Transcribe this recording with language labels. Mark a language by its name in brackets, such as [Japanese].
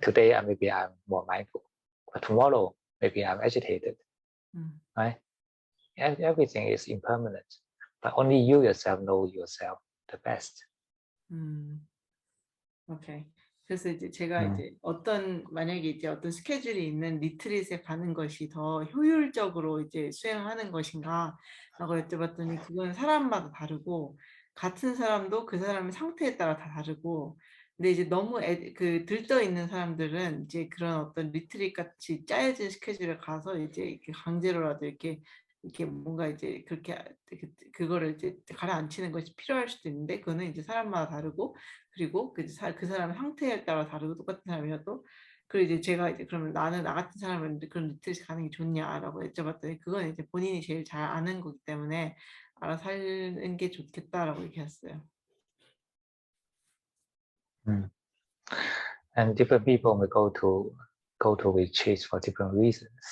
[English] Today maybe I'm more mindful, but tomorrow maybe I'm agitated. Right? And everything is impermanent, but only you yourself know yourself the best. 오케이. [Korean] 그래서 이제 제가 이제 만약에 이제 어떤 스케줄이 있는 리트릿에 가는 것이 더 효율적으로 이제 수행하는 것인가 라고 여쭤봤더니 그건 사람마다 다르고 같은 사람도 그 사람의 상태에 따라 다 다르고 근데 이제 너무 들떠 있는 사람들은 이제 그런 어떤 리트릿 같이 짜여진 스케줄에 가서 이제 이렇게 강제로라도 이렇게 뭔가 이제 그렇게 그거를 이제 가라앉히는 것이 필요할 수도 있는데 그거는 이제 사람마다 다르고 그리고 그 사람의 상태에 따라 다르고 똑같은 사람이어도 그리고 이제 제가 이제 그러면 나는 나 같은 사람은 그런 리트릿 가는 게 좋냐라고 여쭤봤더니 그건 이제 본인이 제일 잘 아는 거기 때문에 알아서 하는 게 좋겠다라고 얘기했어요. [English] And different people may go to retreats for different reasons.